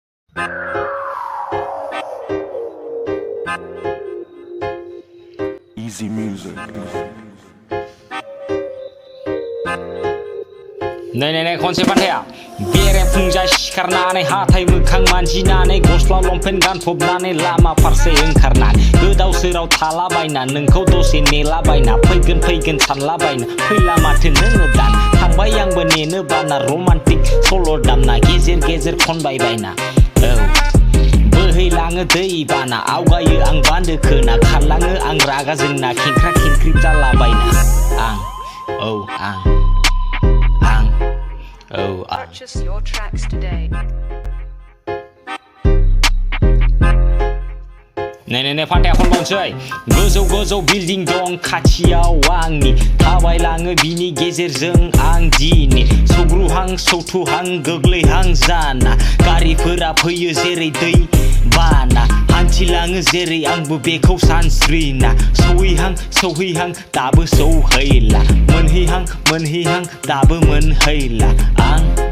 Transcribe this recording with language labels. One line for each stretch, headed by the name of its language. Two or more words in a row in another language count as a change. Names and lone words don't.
English: Easy music.
Bodo: Nay खनसे फान्थाया बेरे फुंजा सिखारनानै हाथाय मोखां मानजिनानै गस्ला लंपेन्ट गानफबनानै लामा फारसे ओंखारनानै गोदाव सोराव थालाबायना नोंखौ दसे नेलाबायना फैगोन सानलाबायना फैला माथो नोङो दान थांबाय आंबो नेनो बाना रमान्टिक सल' दामना गेजेर खनबायबायना औ बोहैलाङो दै बाना आवगायो आं बान्दो खोना खारलाङो आं रागा जोंना खेंख्रा खेंख्रि जालाबायना आं औ आं
English: Purchase your tracks today.
Bodo: Nay फान्थाया खनबावनोसै गोजौ बिल्डिं दं खाथियाव आंनि थाबायलाङो बिनि गेजेरजों आं दिनै सौग्रुहां सौथुहां गोग्लैहां जाना गारिफोरा फैयो जेरै दै बाना हान्थिलाङो जेरै आंबो बेखौ सानस्रिना सौहैहां दाबो सौहैला मोनहैहां दाबो मोनहैला आं